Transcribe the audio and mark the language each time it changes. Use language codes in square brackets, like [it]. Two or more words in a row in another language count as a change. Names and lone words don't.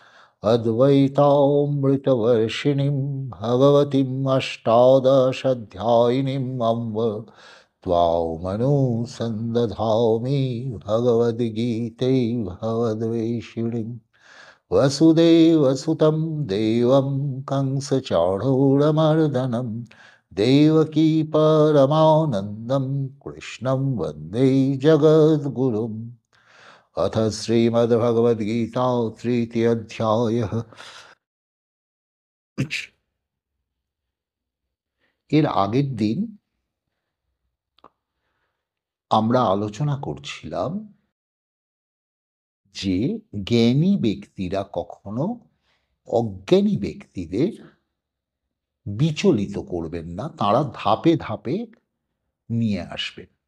[sa] अद्वैतामृतवर्षिणीं भगवतीम् अष्टादशाध्यायिनीम् अम्ब त्वामनुसन्दधामि भगवद्गीते भगवद्वेषिणीम् वसुदेवसुतं देवं कंसचाणूरमर्दनं देवकी परमानन्दं कृष्णं वन्दे जगद्गुरुम्। अथ श्रीमद्भगवद्गीता तृतीयोऽध्यायः। [bn] এর আগের দিন আমরা আলোচনা করছিলাম যে জ্ঞানী ব্যক্তিরা কখনো অজ্ঞানী ব্যক্তিদের বিচলিত করবেন না, তারা ধাপে ধাপে নিয়ে আসবেন।